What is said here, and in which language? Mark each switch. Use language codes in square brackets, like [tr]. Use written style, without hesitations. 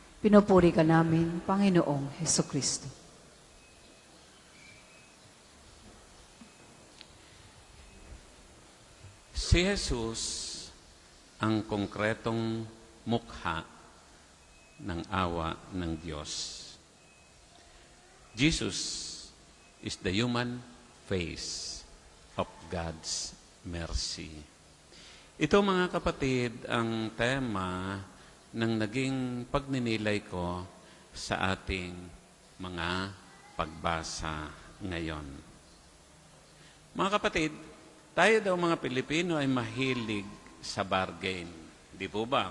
[tl] Pinupuri ka namin, Panginoong Hesukristo. Si Jesus ang konkretong mukha ng awa ng Diyos. [en] Jesus is the human face of God's mercy. [tl] Ito, mga kapatid, ang tema ng naging pagninilay ko sa ating mga pagbasa ngayon. Mga kapatid, tayo daw mga Pilipino ay mahilig sa bargain. Di po ba?